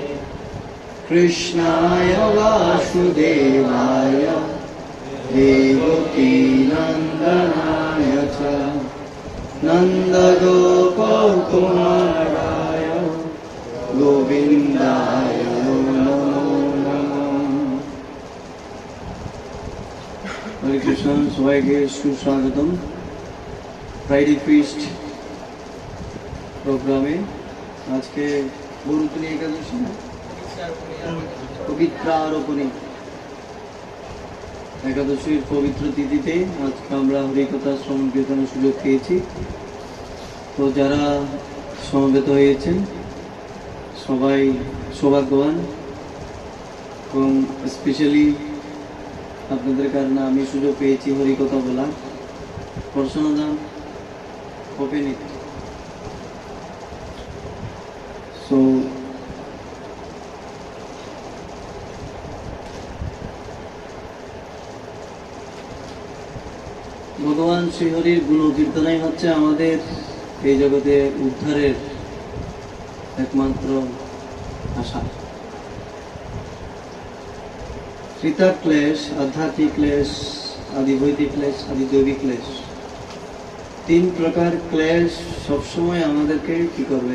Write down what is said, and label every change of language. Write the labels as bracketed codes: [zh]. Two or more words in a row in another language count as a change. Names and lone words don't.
[sa] कृष्णाय वासुदेवाय देवकीनन्दनाय च नन्दगोपकुमाराय गोविन्दाय नमो नमः। हरे कृष्ण। [bn] সবাইকে সুস্বাগতম ফ্রাইডে ফিস্ট প্রোগ্রামে। আজকে বরুণী একাদশী না পবিত্রারোপণী একাদশীর পবিত্র তিথিতে আজকে আমরা হরিকথা শ্রবণ কীর্তনের সুযোগ পেয়েছি। তো যারা সমবেত হয়েছেন সবাই সৌভাগ্যবান এবং স্পেশালি আপনাদের কারণে আমি সুযোগ পেয়েছি হরিকথা বলা। [en] পড়াশোনা open it. [bn] So ভগবান শ্রীহরির গুণকীর্তনাই হচ্ছে আমাদের এই জগতে উদ্ধারের একমাত্র আশা। ত্রিতা ক্লেশ, আধ্যাত্মিক ক্লেশ, আদিবৈদিক ক্লেশ, আদিদৈবিক ক্লেশ, তিন প্রকার ক্লেশ সবসময় আমাদেরকে কি করবে?